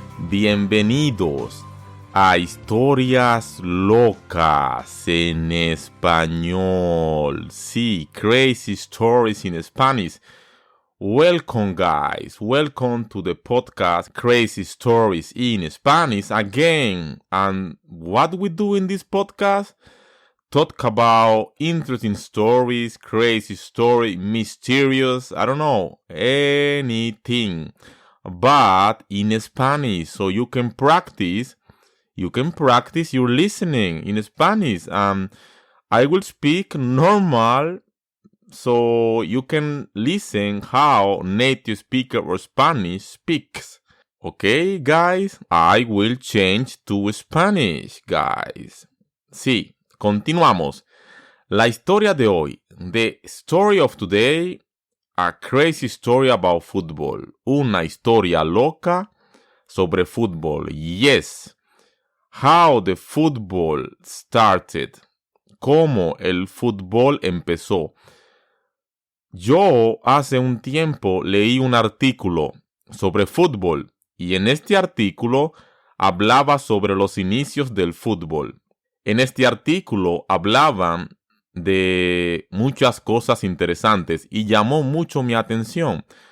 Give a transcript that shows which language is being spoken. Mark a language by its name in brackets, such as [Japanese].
[Spanish] Bienvenidos a Historias Locas en Español. [English] Sí, Crazy Stories in Spanish. Welcome, guys. Welcome to the podcast Crazy Stories in Spanish again. And what we do in this podcast? Talk about interesting stories, crazy story, mysterious, I don't know, anything. But in Spanish, so you can practice your listening in Spanish. I will speak normal so you can listen how native speaker or Spanish speaks. Okay, guys, I will change to Spanish, guys. [Spanish] Sí. Continuamos. La historia de hoy. [English] The story of today. A crazy story about football. [Spanish] Una historia loca sobre fútbol. [English] Yes. How the football started. [Spanish] Cómo el fútbol empezó. Yo hace un tiempo leí un artículo sobre fútbol y en este artículo hablaba sobre los inicios del fútbol. En este artículo hablaban de muchas cosas interesantes y llamó mucho mi atención.